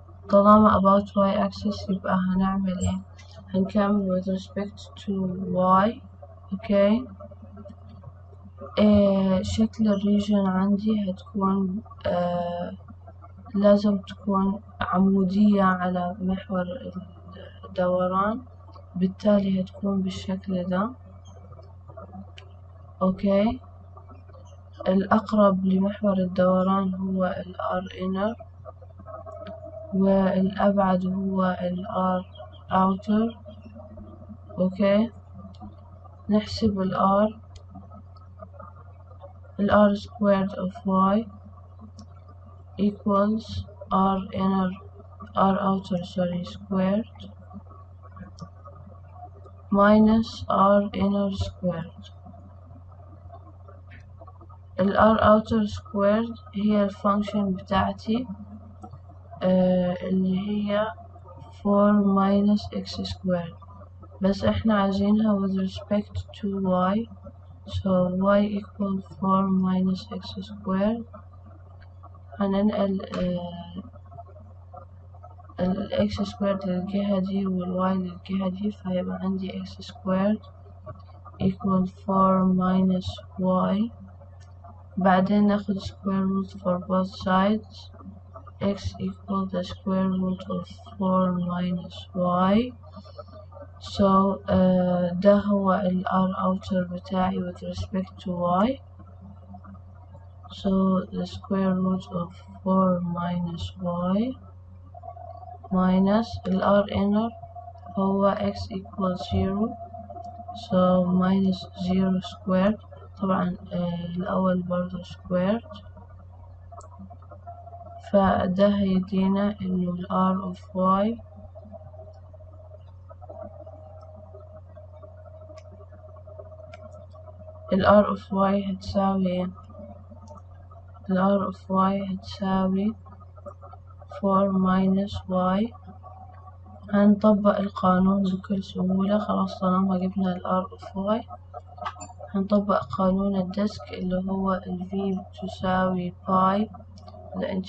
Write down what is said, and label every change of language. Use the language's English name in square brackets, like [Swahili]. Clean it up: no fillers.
[Arabic] طالما [English] about y-axis [Arabic] يبقى هنعمل ايه؟ هنكمل [English] with respect to y. [Arabic] okay, شكل الريجن عندي هتكون لازم تكون عمودية على محور الدوران، بالتالي هتكون بالشكل ده. اوكي، الأقرب لمحور الدوران هو ال [English] R inner [Arabic] والأبعد هو ال [English] R outer. [Arabic] اوكي، نحسب ال [English] R squared of y equals R outer squared minus R inner squared. [Arabic] ال [English] R outer squared [Arabic] هي الفانكشن بتاعتي اللي هي [English] 4 minus x squared، [Arabic] بس احنا عايزينها [English] with respect to y، so y equal 4 minus x squared. [Arabic] هننقل ال [English] x squared [Arabic] للجهة دي وال y للجهة دي، فهيبقى عندي [English] x squared equal 4 minus y. [Arabic] بعدين ناخد [English] square root for both sides، x equal the square root of 4 minus y. So [Arabic] ده هو ال [English] R outer [Arabic] بتاعي [English] with respect to y. So the square root of 4 minus y minus [Arabic] ال [English] R inner [Arabic] هو [English] x equals 0. So minus 0 squared، [Arabic] طبعا الأول برضه [English] squared، [Arabic] فده هيدينا إنه ال [English] R of y [Arabic] ال [English] R of y [Arabic] هتساوي ال [English] R of y هتساوي 4 minus y. [Arabic] هنطبق القانون بكل سهولة، خلاص طالما جبنا ال [English] R of y [Arabic] هنطبق قانون الديسك اللي هو ال [English] V [Arabic] تساوي باي [English] the